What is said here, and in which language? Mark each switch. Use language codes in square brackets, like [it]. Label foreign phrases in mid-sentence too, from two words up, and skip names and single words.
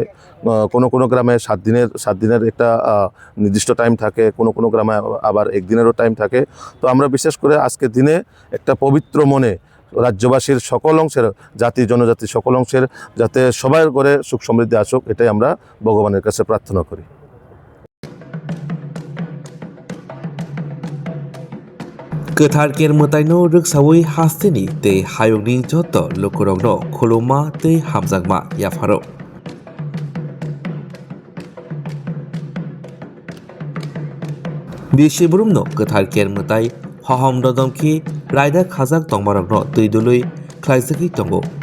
[bn] কোনো গ্রামে 7 দিনের একটা নির্দিষ্ট টাইম থাকে, কোনো গ্রামে আবার 1 দিনেরও টাইম থাকে। তো আমরা বিশেষ করে আজকের দিনে একটা পবিত্র মনে রাজ্যবাসীর সকল অংশের, জাতি জনজাতি সকল অংশের যাতে সবার ঘরে সুখ সমৃদ্ধি আসুক, এটাই আমরা ভগবানের কাছে প্রার্থনা করি। [trp] गोथार केर मोताइनो रोगसावै हास्तेनि तै हायगनि जत लोकरंनो खुलुमा तै हामजागमा याफारो बिसिबुरुमनो गोथार केर मोताइ हहम ददमखि रायदा खाजाक तंगमारंनो तैदुलै ख्लाइजखि तंगो